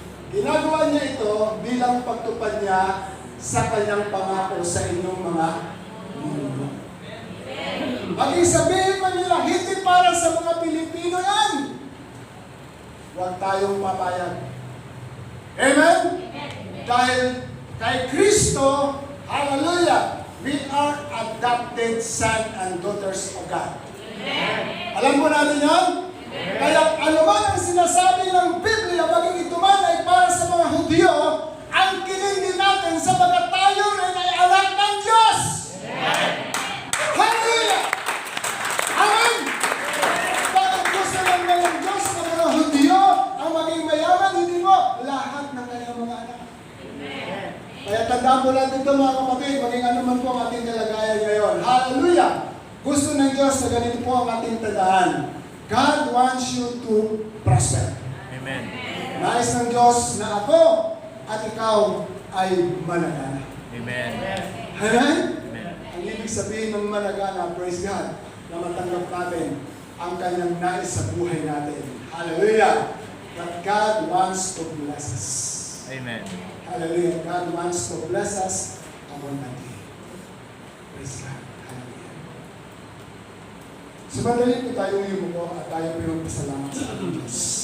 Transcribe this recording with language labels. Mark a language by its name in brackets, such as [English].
[Filipino] Ginagawa niya ito bilang pagtupad niya sa kanyang pangako sa inyong mga ninuno. Maging sabihin man nila, hindi para sa mga Pilipino yan! Huwag tayong papayag. Amen? Dahil kay Kristo, [English] hallelujah, we are adopted son and daughters of God. [Filipino] Alam mo natin yan? Kaya anuman ang sinasabi ng Biblia, maging ito man ay para sa mga Hudyo, ang kinindi natin sapagat tayo rin ay anak ng Diyos. Hallelujah! Amen! Bakit gusto lang ng Diyos ng mga Hudyo ang maging mayaman, hindi mo lahat ng kanyang mga anak. Kaya tandaan mo lang dito mga kapatid, maging ano man po ang ating kalagayan ngayon. Hallelujah! Gusto ng Diyos na ganito po ang ating tandaan. [English] God wants you to prosper. Amen. [Filipino] Nais ng Diyos na ako at ikaw ay malagana. Amen. Amen? Amen. Ang ibig sabihin ng malagana, [English] praise God, [Filipino] na matanggap natin ang kanyang nais sa buhay natin. Hallelujah! [English] That God wants to bless us. Amen. Hallelujah! God wants to bless us abundantly. Praise God. [Filipino] So, madali po tayong yumuko at tayo pinagpasalamat sa ating Diyos.